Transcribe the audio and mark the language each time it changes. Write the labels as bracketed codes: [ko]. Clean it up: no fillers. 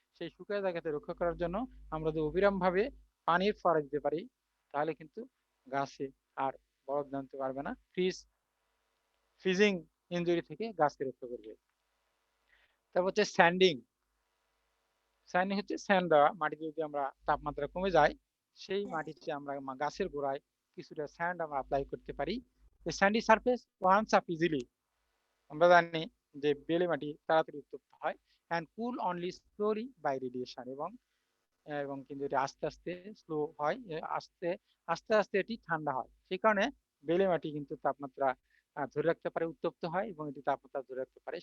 [bn] সেই শুকিয়ে জায়গাতে রক্ষা করার জন্য আমরা যদি অবিরাম ভাবে পানির ফোয়ারা দিতে পারি, তাহলে কিন্তু গাছে আর বরফ জমতে পারবে না, ফ্রিজিং ইনজুরি থেকে গাছকে রক্ষা করবে। তারপর হচ্ছে স্যান্ডিং। স্যান্ডিং হচ্ছে স্যান্ড দেওয়া, মাটিতে যদি আমরা তাপমাত্রা কমে যায় সেই মাটিতে আমরা গাছের গোড়ায় কিছুটা স্যান্ড আমরা অ্যাপ্লাই করতে পারি। [en] The sandy surface warms up easily. [bn] আমরা জানি যে বেলে মাটি তাড়াতাড়ি উত্তপ্ত হয় [en] and cool only slowly by radiation, [bn] এবং এবং কিন্তু এটা আস্তে আস্তে স্লো হয়, আস্তে আস্তে আস্তে এটি ঠান্ডা হয়। সেই কারণে বেলে মাটি কিন্তু তাপমাত্রা ধরে রাখতে পারে, উত্তপ্ত হয় এবং এটি তাপমাত্রা ধরে রাখতে পারে।